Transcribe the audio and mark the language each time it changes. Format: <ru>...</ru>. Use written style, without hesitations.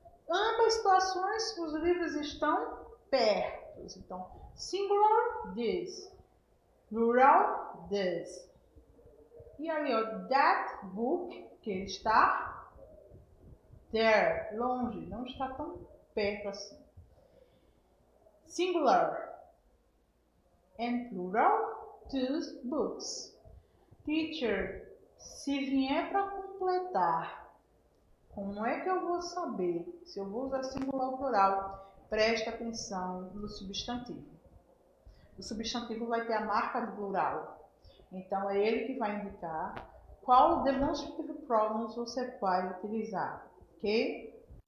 <pt>Ambas situações, os livros estão perto. Então, singular, this. Plural, this. E ali, ó,</pt> <en>that book,</en> <pt>que ele está</pt> <en>there,</en> <pt>longe, não está tão perto assim.</pt> <en>Singular and plural, those books.</en> <pt>Teacher, se vier para completar, como é que eu vou saber se eu vou usar singular ou plural? Presta atenção no substantivo. O substantivo vai ter a marca de plural. Então, é ele que vai indicar qual demonstrative pronouns você vai utilizar, ok?</pt>